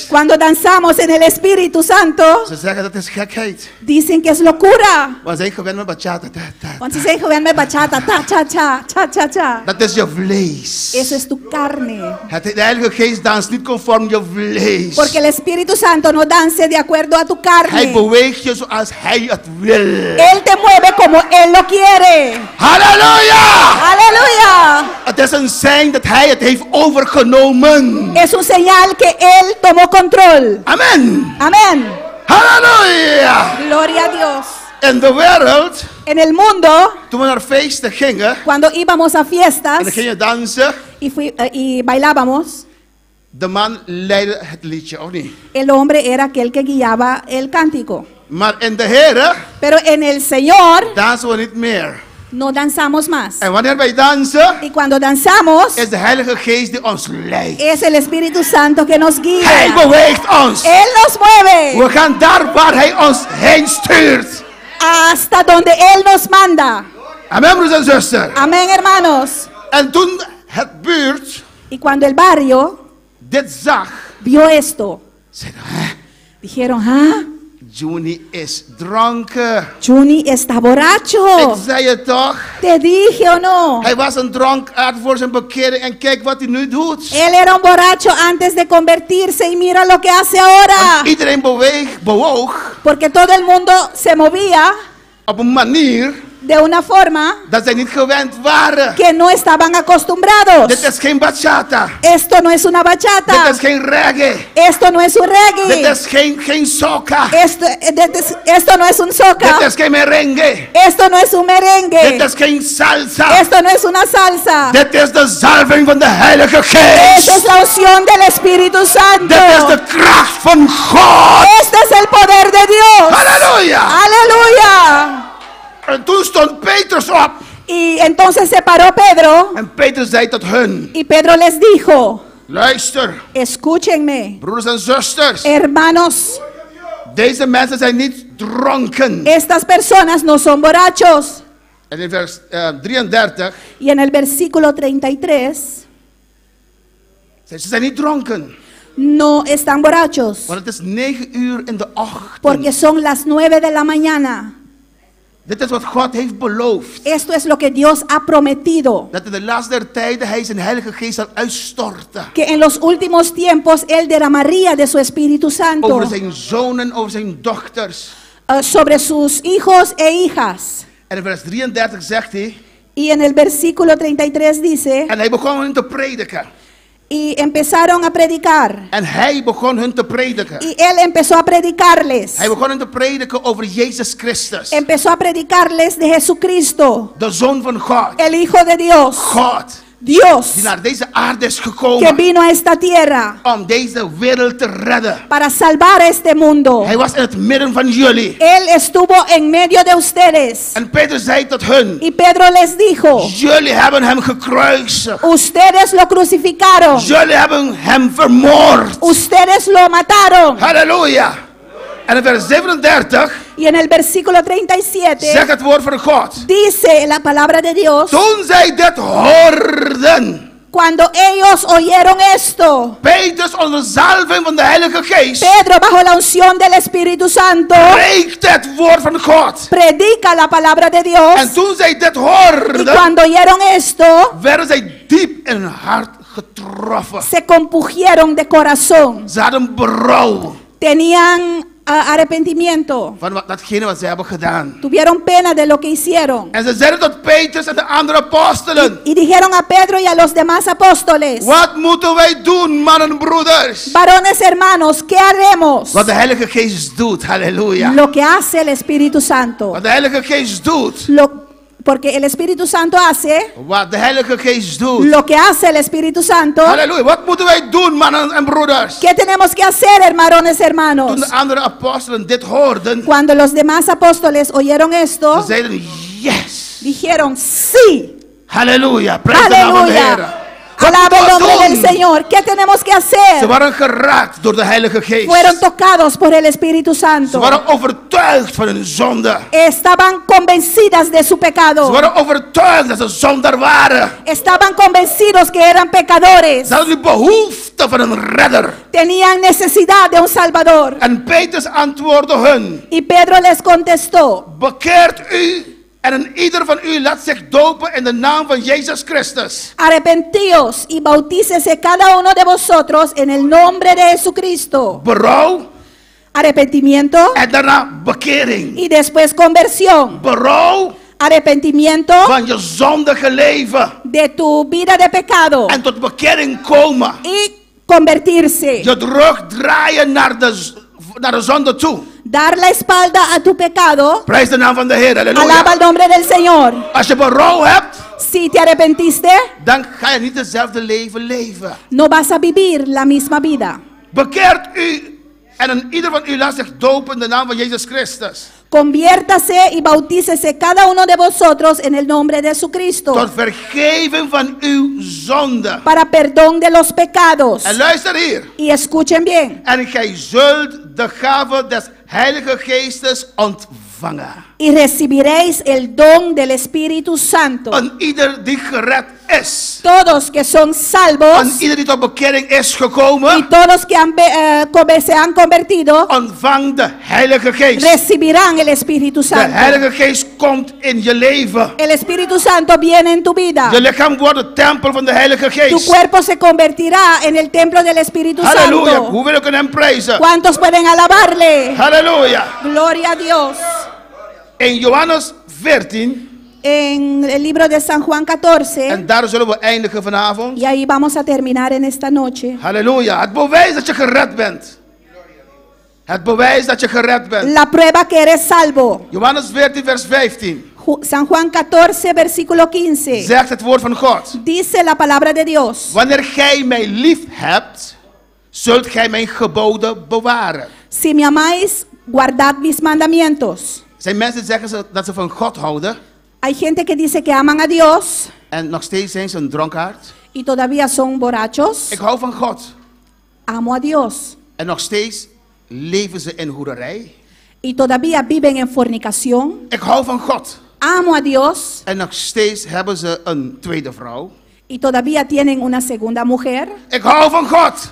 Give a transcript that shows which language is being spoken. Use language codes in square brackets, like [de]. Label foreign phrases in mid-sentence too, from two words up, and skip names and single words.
[es] Cuando danzamos en el Espíritu Santo, [nl] ze zeggen dat is gekheid. [es] dicen que es locura. [nl] We zijn gewend met bachata. Want si se joven me bachata, ta, cha, cha, cha, cha, cha. Dat is je vlees. [es] Eso es tu carne. [nl] De Heilige Geest danst niet conform je vlees. [es] Porque el Espíritu Santo no dance de acuerdo a tu [nl] Hij [es] carne. [nl] beweegt je zoals hij het wil. [es] Él te mueve como Él lo quiere. [nl] Halleluja! [es] Aleluya. [nl] Het is een sein dat hij het heeft overgenomen. [es] Es un señal que Él tomó control. [nl] Amen. [es] Amén. [nl] Halleluja! [es] Gloria a Dios. [nl] In de wereld, [es] En el mundo, [nl] toen we naar feesten gingen, [es] cuando íbamos a en fiestas [nl] dan ging je dansen, [es] y bailábamos, [nl] de man leidde het liedje, of niet? [es] el hombre era aquel que guiaba el cántico. [nl] Maar in de Heer [es] Pero en el Señor [nl] dansen we niet meer. [es] no danzamos más. [nl] En wanneer wij dansen, [es] Y cuando danzamos, [nl] is de Heilige Geest die ons leidt. [es] es el Espíritu Santo que nos [nl] Hij [es] guía. [nl] beweegt ons. [es] Él nos mueve [nl] We gaan daar waar hij ons heen stuurt. [es] hasta donde Él nos manda. [nl] Amen, broers en zusters. [es] Amén, hermanos. [nl] En toen het buurt [es] Y cuando el barrio [nl] dit zag, [es] vio esto, [nl] zeiden, hè? [es] dijeron, ah, [nl] Juni is dronken. [es] Juni está borracho. [nl] Ik zei het toch? [es] Te dije o no. [nl] Hij was een dronkaard voor zijn bekering en kijk wat hij nu doet. [es] Él era un borracho antes de convertirse y mira lo que hace ahora. [nl] Iedereen bewoog [es] Porque todo el mundo se movía [nl] op een manier [es] de una forma [nl] dat zij niet gewend waren. [es] que no estaban acostumbrados. [nl] Dit is geen bachata. [es] Esto no es una [nl] Dit [es] bachata. [nl] is geen reggae. [es] Esto no es un [nl] Dit [es] reggae. [nl] is geen soca. [es] Esto no es un [nl] Dit [es] soca. [nl] is geen merengue. [es] Esto no es un [nl] Dit [es] merengue. [nl] is geen salsa. [es] Esto no es una salsa. [nl] Dit is de zalving van de Heilige [es] Esta es [nl] Geest. [es] la unción del Espíritu Santo. [nl] Dit is de kracht van God. [es] Este es el poder de Dios. [nl] Halleluja. [es] Aleluya. [nl] En toen stond [es] Entonces se paró Pedro [nl] En Petrus zei tot hun: [es] y Pedro les dijo, [nl] luister, [es] escúchenme, [nl] broeders en zusters. [es] hermanos, [nl] Deze mensen zijn niet dronken. [es] estas personas no son borrachos. [nl] En in vers 33, [es] Y en el versículo 33, [nl] ze zijn niet dronken. [es] no están borrachos, [nl] Want het is 9 uur in de ochtend. [es] porque son las 9 de la mañana. [nl] Dit is wat God heeft beloofd. [es] Esto es lo que Dios ha prometido, [nl] Dat in de laatste der tijden hij zijn heilige geest zal uitstorten. [es] que en los últimos tiempos Él derramaría de su Espíritu Santo [nl] Over zijn zonen, over zijn dochters. [es] sobre sus hijos e hijas. [nl] En in vers 33 zegt hij. [es] Y en el versículo 33 dice, [nl] En hij begon hun te prediken. [es] y empezaron a predicar. [nl] En hij begon hun te prediken. [es] Y Él empezó a predicarles. [nl] Hij begon hun te prediken over Jezus Christus. [es] Empezó a predicarles de Jesucristo, [nl] De Zoon van God. [es] el Hijo de Dios, [nl] God. [es] Dios, [nl] Die naar deze aarde is [es] que [nl] gekomen. [es] vino a esta tierra [nl] Om deze wereld te redden. [es] para salvar este mundo. [nl] Hij was in het midden van jullie. [es] Él estuvo en medio de ustedes. [nl] En Petrus zei tot hun. [es] Y Pedro les dijo, [nl] Jullie hebben hem gekruisigd. [es] ustedes lo crucificaron, [nl] Jullie hebben hem vermoord. [es] ustedes lo mataron. [nl] Halleluja. En in vers 37 [es] Y en el versículo 37 [nl] zegt het woord van God. [es] dice la palabra de Dios, [nl] Toen zij dit hoorden. [es] cuando ellos oyeron esto, [nl] Petrus onder zalving van de Heilige Geest. [es] Pedro, bajo la unción del Espíritu Santo, [nl] Preekt het woord van God. [es] predica la palabra de Dios. [nl] En toen zij dit [es] Y [nl] hoorden, [es] cuando oyeron esto, [nl] werden zij diep in hun hart getroffen. [es] se compugieron de corazón. [nl] Ze hadden berouw [es] Tenían arrepentimiento. [nl] van datgene wat zij hebben gedaan. [es] Tuvieron pena de lo que hicieron. [nl] En ze zeiden tot Petrus en de andere apostelen: [es] Y dijeron a Pedro y a los demás apóstoles, [nl] wat moeten wij doen, mannen en broeders? [es] varones hermanos, ¿qué haremos? [nl] Wat de Heilige Geest doet, halleluja. [es] Lo que hace el Espíritu Santo. [nl] Wat de Heilige Geest doet. [es] Porque el Espíritu Santo hace [nl] Wat de Heilige Geest doet. [es] lo que hace el Espíritu Santo. [nl] Halleluja. Wat moeten wij doen, mannen en broeders? [es] ¿Qué tenemos que hacer, hermanos, hermanos? [nl] Toen de andere apostelen dit hoorden, [es] Cuando los demás apóstoles oyeron [nl] ze [es] esto, [nl] zeiden: yes. [es] dijeron sí. [nl] Halleluja. Prijs de naam van de Heer. [es] Aleluya. Alaba el nombre del Señor. ¿Qué tenemos que [nl] Ze [es] hacer? [nl] waren geraakt door de Heilige Geest. [es] Fueron tocados por el Espíritu [nl] Ze [es] Santo. [nl] waren overtuigd van hun zonde. [es] Estaban convencidas de su [nl] Ze [es] pecado. [nl] waren overtuigd dat ze zondaar waren. [es] Estaban convencidos que eran pecadores. [nl] Ze hadden die behoefte van een redder. [es] Tenían necesidad de un Salvador. [nl] En Petrus antwoordde hun: [es] Y Pedro les contestó, [nl] bekeert u en ieder van u laat zich dopen in de naam van Jezus Christus. [es] arrepentíos y bautícese cada uno de vosotros en el nombre de Jesucristo. [nl] Berouw [es] Arrepentimiento [nl] en daarna bekering. [es] y después conversión. [nl] Berouw [es] Arrepentimiento [nl] van je zondige leven. [es] de tu vida de pecado [nl] En tot bekering komen. [es] y convertirse. [nl] Je rug draaien naar de zonde toe. [es] Dar la espalda a tu pecado. [nl] Prijs de naam van de Heer. [es] Alaba [nl] Halleluja. [es] el nombre del Señor. [nl] Als je berouw hebt, [es] Si te arrepentiste, [nl] dan ga je niet hetzelfde leven leven. [es] no vas a vivir la misma vida. [nl] Bekeert u en ieder van u laat zich dopen in de naam van Jezus Christus. [es] Conviértase y bautícese cada uno de vosotros en el nombre de Jesucristo [nl] Tot vergeving van uw zonde. [es] para perdón de los pecados. [nl] En luister hier. [es] Y escuchen bien. [nl] En gij zult de gave des Heilige Geestes ontvangen. [es] Y recibiréis el don del Espíritu Santo. [nl] En ieder die gered is. [es] Todos que son [nl] En [es] salvos [nl] ieder die tot bekering is [es] y [nl] gekomen. [es] todos que se han convertido [nl] Ontvang de Heilige Geest. [es] recibirán el Espíritu [nl] De [es] Santo. [nl] Heilige Geest komt in je leven. [es] El Espíritu Santo viene en tu vida. [nl] Je lichaam wordt de tempel van de Heilige [es] Tu [nl] Geest. [es] cuerpo se convertirá en el templo del Espíritu [nl] Halleluja. [es] Santo. [nl] Hoe wil ik hem prijzen? [es] ¿Cuántos pueden alabarle? [nl] Halleluja. [es] Gloria a Dios. [nl] In Johannes 14. [es] En el libro de San Juan 14, [nl] En daar zullen we eindigen vanavond. [es] y ahí vamos a terminar en esta noche. [nl] Halleluja. Het bewijs dat je gered bent. Het bewijs dat je gered bent. [es] La prueba que eres salvo. [nl] Johannes 14 vers 15. [es] San Juan 14, versículo 15. [nl] Zegt het woord van God. [es] Dice la palabra de Dios. [nl] Wanneer gij mij lief hebt, zult gij mijn geboden bewaren. [es] Si me amáis, guardad mis mandamientos. [nl] Zijn mensen zeggen dat ze van God houden. [es] Hay gente que dice que aman a Dios [nl] en nog steeds zijn ze een dronkaard. [es] y todavía son borrachos. [nl] Ik hou van God. [es] Amo a Dios [nl] En nog steeds leven ze in hoererij. [es] y todavía viven en fornicación. [nl] Ik hou van God. [es] Amo a Dios [nl] En nog steeds hebben ze een tweede vrouw. [es] y todavía tienen una segunda mujer. [nl] Ik hou van God.